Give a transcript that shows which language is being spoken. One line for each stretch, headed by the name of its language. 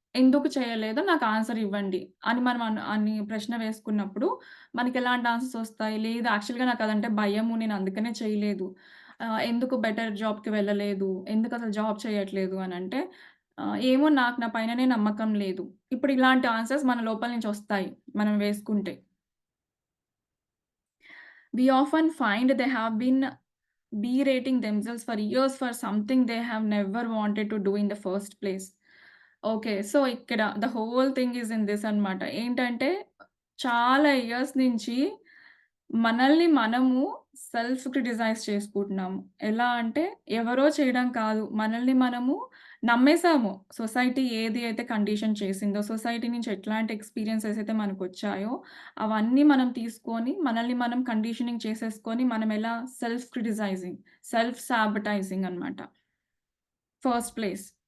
Telugu: ఎందుకు చేయలేదో నాకు ఆన్సర్ ఇవ్వండి అని మనం అని ప్రశ్న వేసుకున్నప్పుడు మనకెలాంటి ఆన్సర్స్ ఒస్తాయి? లేదు యాక్చువల్‌గా నాకదంటే భయము. నేను అందుకనే చేయలేదు. ఎందుకు బెటర్ జాబ్‌కి వెళ్ళలేదు? ఎందుకసలు జాబ్ చేయట్లేదు అనంటే, ఏమో నాకు నా పైననే నమ్మకం లేదు. ఇప్పుడు ఇలాంటి ఆన్సర్స్ మన లోపల నుంచి ఒస్తాయి మనం వేసుకుంటే.
English: We often find they have been berating themselves for years for something they have never wanted to do in the first place. Okay.
Telugu: So, ఇక్కడ
English: the whole thing is in this
Telugu: అనమాట. ఏంటంటే, చాలా ఇయర్స్ నుంచి మనల్ని మనము self criticise చేసుకుంటున్నాము. ఎలా అంటే, ఎవరో చేయడం కాదు. మనల్ని మనము నమ్మేసాము. సొసైటీ ఏది అయితే కండిషన్ చేసిందో, సొసైటీ నుంచి ఎట్లాంటి ఎక్స్‌పీరియన్సెస్ అయితే మనకొచ్చాయో, అవన్నీ మనం తీసుకొని, మనల్ని మనం కండిషనింగ్ చేసేసుకొని, మనం ఎలా సెల్ఫ్ క్రిటిసైజింగ్, సెల్ఫ్ సాబటైజింగ్ అనమాట. First place.